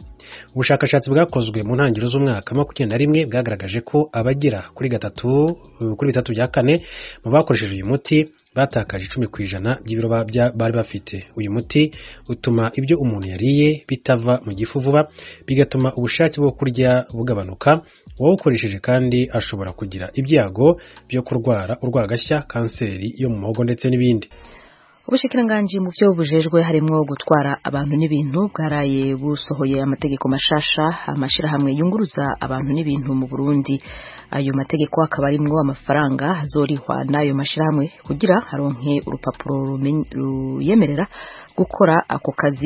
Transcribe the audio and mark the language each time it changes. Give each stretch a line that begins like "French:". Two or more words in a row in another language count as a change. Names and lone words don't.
Kinyarwanda: Ubushakashatsi bwakozwe mu ntangiriro z'umwaka 2021 bwagaragaje ko abagera kuri 3/4 mu bakoresheje uyu muti batakaje 10% by'ibiro bari bafite. Uyu muti utuma ibyo umuntu yariye bitava mu gifu vuba, bigatuma ubushake bwo kurya bugabanuka. Uwawukoresheje kandi ashobora kugira ibyago byo kurwara urwagashya, kanseri yo mu muhogo ndetse n'ibindi.
Rundi: Ubushikiranganji mu byo bujejwe harimo gutwara abantu n'ibintu bwaraye busohoye amategeko mashasha amashirahamwe yunguruza abantu n'ibintu mu Burundi. Ayo mategeko akaba arimwo amafaranga azorihwa n'ayo mashirahamwe kugira haronke urupapuro ruyemerera gukora ako kazi.